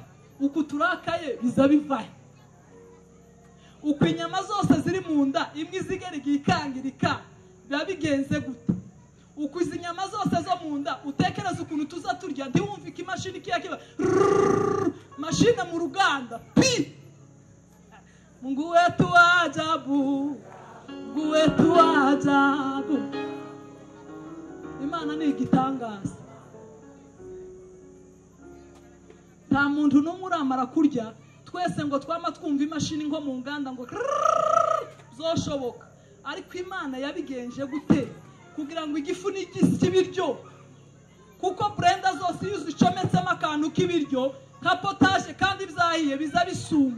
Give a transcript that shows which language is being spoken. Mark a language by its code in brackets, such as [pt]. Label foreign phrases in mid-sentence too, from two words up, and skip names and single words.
[rw] Uku turakaye biza bivahe? Uku inyama zose ziri mu nda imwe zigera igikangirika biba bigenze gute? Uku izi nyama zose zo mu nda utekereza ukuntu tuza turya ntiwumve imashini kiba mashine mu ruganda pi. [sw] Mungu wetu wa ajabu, Mungu wetu wa ajabu. [rw] Imana ni igitangaza. Nta muntu n'umwe uramara kurya twese ngo twama twumva imashini nko mu nganda ngo zoshoboka. Ariko Imana yabigenje gute kugira ngo igifu n'igisi cy'ibiryo, kuko blender zose iyo uzicometsemo akantu k'ibiryo ka potage kandi byahiye biza bisuma.